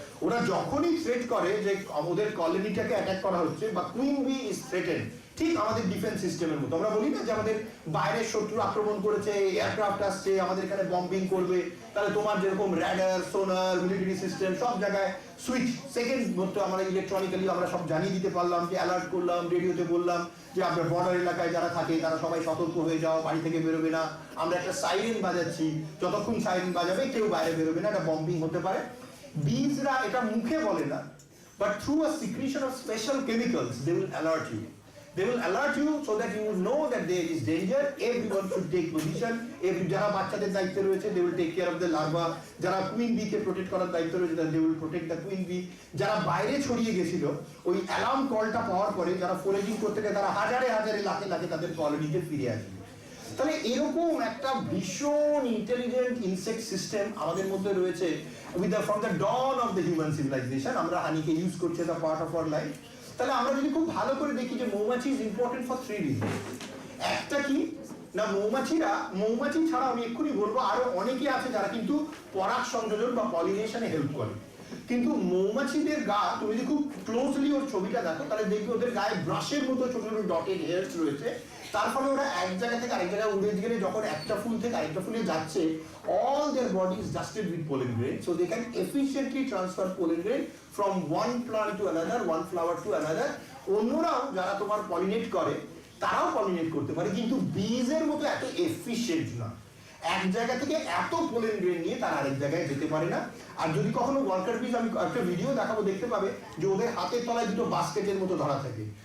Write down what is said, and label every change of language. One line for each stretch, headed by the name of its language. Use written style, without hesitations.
Bangla: ওরা যখনই থ্রেট করে যে আমাদের কলোনিটাকে অ্যাটাক করা হচ্ছে বা কুইন বি ইজ থ্রেটেড, ঠিক আমাদের ডিফেন্স সিস্টেমের মতো আমরা বলি না যে আমাদের বাইরের শত্রু আক্রমণ করেছে, এয়ারক্রাফট আসছে আমাদের এখানে বম্বিং করবে, তাহলে তোমার যেরকম র্যাডার, সোনার, মিলিটারি সিস্টেম সব জায়গায় সুইচ সেকেন্ড মতো আমরা ইলেকট্রনিক্যালি আমরা সব জানিয়ে দিতে পারলাম, যে অ্যালার্ট করলাম, রেডিওতে বললাম যে আপনার বর্ডার এলাকায় যারা থাকে তারা সবাই সতর্ক হয়ে যাও, বাড়ি থেকে বেরোবে না। আমরা একটা সাইরেন বাজাচ্ছি, যতক্ষণ সাইরেন বাজাবে কেউ বাইরে বেরোবে না, একটা বম্বিং হতে পারে। বীজরা এটা মুখে বলে না,
English: but through a secretion of special chemicals they will alert you. They will alert you so that you will know that there is danger. Everyone should take position.
Bangla: যারা বাচ্চাদের দায়িত্বে রয়েছে
English: they will take care of the larva.
Bangla: যারা queen B কে protect করার দায়িত্ব রয়েছে
English: they will protect the queen bee.
Bangla: যারা বাইরে ছড়িয়ে গেছিল ওই অ্যালার্ম কলটা পাওয়ার পরে যারা ফোরেজিং করতে গেছে তারা হাজারে হাজারে লাখে লাখে তাদের কলোনিতে ফিরে আসবে। তাহলে এরকম একটা ভীষণ ইন্টেলিজেন্ট ইনসেক্ট সিস্টেম আমাদের মধ্যে রয়েছে
English: from the dawn of the human civilization.
Bangla: আমরা হানিকে ইউজ করছি
English: as a part of our life.
Bangla: তাহলে আমরা যদি খুব ভালো করে দেখি যে মৌমাছি
English: Is important for 3 reason.
Bangla: একটা কি না, মৌমাছি ছাড়া আমি এক্ষুনি বলবো আরো অনেকে আছে যারা কিন্তু পরাগ সংযোজন বা পলিনেশনে হেল্প করে, কিন্তু মৌমাছিদের গা তুমি যদি খুব ক্লোজলি ওর ছবিটা দেখো তাহলে দেখবে ওদের গায়ে ব্রাশের মতো ছোট ছোট ডটেড হেয়ারস রয়েছে। তার ফলে ওরা এক জায়গা থেকে আরেক জায়গায় উড়ে গেলে যখন একটা ফুল থেকে আরেকটা ফুলে যাচ্ছে,
English: all their body is dusted with pollen grain, so they can efficiently transfer pollen grain from one plant to another, one flower to another.
Bangla: অন্যরাও যারা তোমার পলিনেট করে তারাও পলিনেট করতে পারে, কিন্তু বীজের মতো এত এফিশিয়েন্ট না। এক জায়গা থেকে এত পোলেন গ্রেন নিয়ে তারা আরেক জায়গায় যেতে পারে না। আর যদি কখনো ওয়ার্কার বিজ, আমি একটা ভিডিও দেখাবো, দেখতে পাবে যে ওদের হাতের তলায় দুটো বাস্কেটের মতো ধরা থাকে।